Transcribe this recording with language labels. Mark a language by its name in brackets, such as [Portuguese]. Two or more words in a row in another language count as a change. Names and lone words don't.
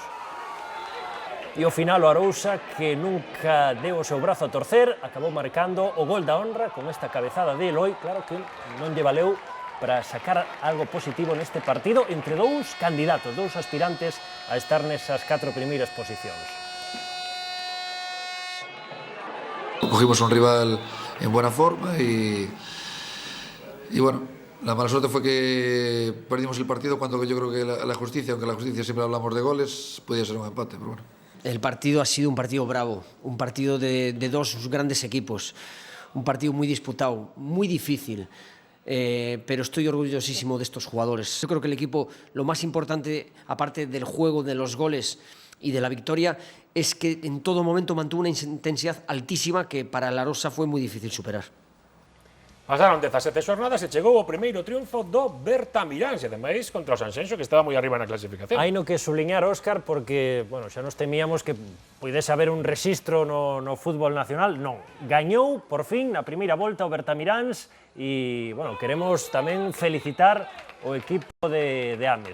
[Galician] E ao final o Arousa, que nunca deu o seu brazo a torcer, acabou marcando o gol da honra con esta cabezada de Eloi. Claro que non lle valeu para sacar algo positivo neste partido entre dous candidatos, dous aspirantes a estar nesas 4 primeiras posicións. [Spanish] Cogimos un rival en buena forma y bueno, la mala suerte fue que perdimos el partido cuando yo creo que la justicia, aunque la justicia siempre hablamos de goles, podía ser un empate, pero bueno. El partido ha sido un partido bravo, un partido de dos grandes equipos, un partido muy disputado, muy difícil, pero estoy orgullosísimo de estos jugadores. Yo creo que el equipo, lo más importante, aparte del juego, de los goles y de la victoria, es que en todo momento mantuvo una intensidad altísima que para la Arousa fue muy difícil superar. [Galician] Pasaron 17 xornadas e chegou o primeiro triunfo do Bertamiráns, e ademais contra o Sanxenxo, que estaba moi arriba na clasificación. Hai no que suliñar, Óscar, porque, bueno, xa nos temíamos que pudese haber un rexistro no fútbol nacional. Non, gañou, por fin, na primeira volta o Bertamiráns e, bueno, queremos tamén felicitar o equipo de Ames.